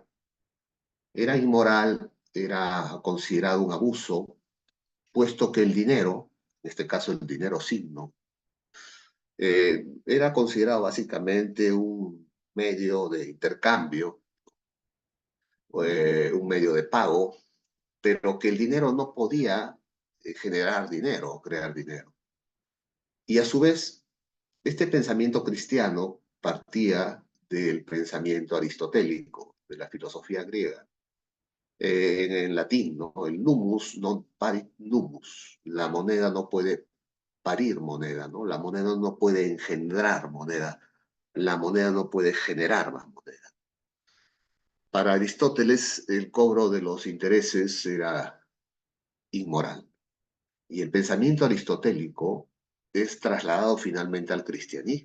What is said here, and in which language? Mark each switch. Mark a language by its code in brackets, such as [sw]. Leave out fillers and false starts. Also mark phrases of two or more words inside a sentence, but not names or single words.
[es] Era inmoral, era considerado un abuso, puesto que el dinero, en este caso el dinero signo, era considerado básicamente un medio de intercambio, un medio de pago, pero que el dinero no podía generar dinero o crear dinero. Y a su vez, este pensamiento cristiano partía del pensamiento aristotélico, de la filosofía griega, en latín, ¿no? [la] El numus non parit numus. [es] La moneda no puede parir moneda, ¿no? La moneda no puede engendrar moneda. La moneda no puede generar más moneda. Para Aristóteles, el cobro de los intereses era inmoral. Y el pensamiento aristotélico es trasladado finalmente al cristianismo.